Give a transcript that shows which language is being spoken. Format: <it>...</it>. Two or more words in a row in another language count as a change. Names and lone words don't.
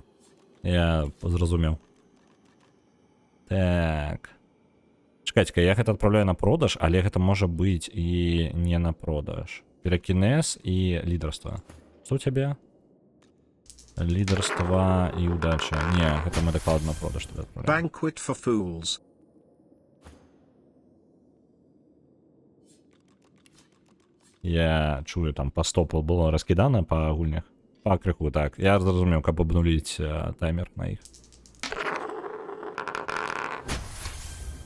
<be>Я зразумеў. Так. Чакайце-ка, я гэта адпраўляю на продаж, але гэта можа быць і не на продаж. Піракінез і лідарства. Што ў цябе? Лідарства і удача. Не, гэта мы дакладна на продаж тады адпраўляем. Banquet for Fools. Я чую, там па 100 было раскідана па гульнях. Па крыху, так. Я зразумеў, каб абнуліць таймер на іх.</be>